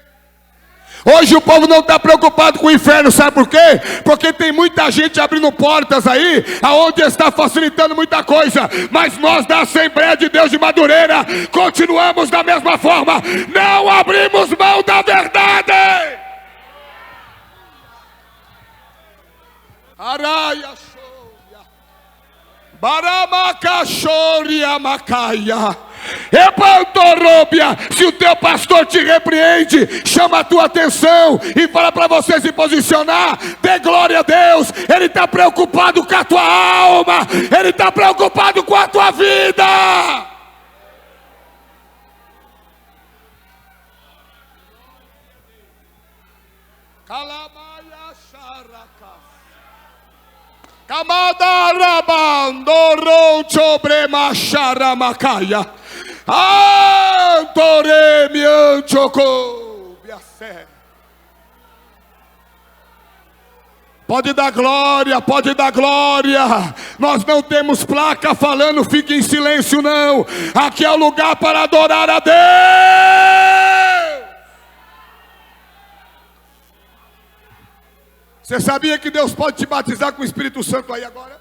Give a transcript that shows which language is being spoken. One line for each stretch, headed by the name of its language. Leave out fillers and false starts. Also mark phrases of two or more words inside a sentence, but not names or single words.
Portuguese: Hoje o povo não está preocupado com o inferno, sabe por quê? Porque tem muita gente abrindo portas aí, aonde está facilitando muita coisa. Mas nós da Assembleia de Deus de Madureira, continuamos da mesma forma, não abrimos mão da verdade. Araia shoria, baramacachória macaia, epantoróbia. Se o teu pastor te repreende, chama a tua atenção e fala para você se posicionar. Dê glória a Deus. Ele está preocupado com a tua alma, ele está preocupado com a tua vida. Calamaia xaraca. Camadarabandoro sobremasharamacaia. Antoremi anchoco. Pode dar glória, pode dar glória. Nós não temos placa falando fique em silêncio, não. Aqui é o lugar para adorar a Deus. Você sabia que Deus pode te batizar com o Espírito Santo aí agora?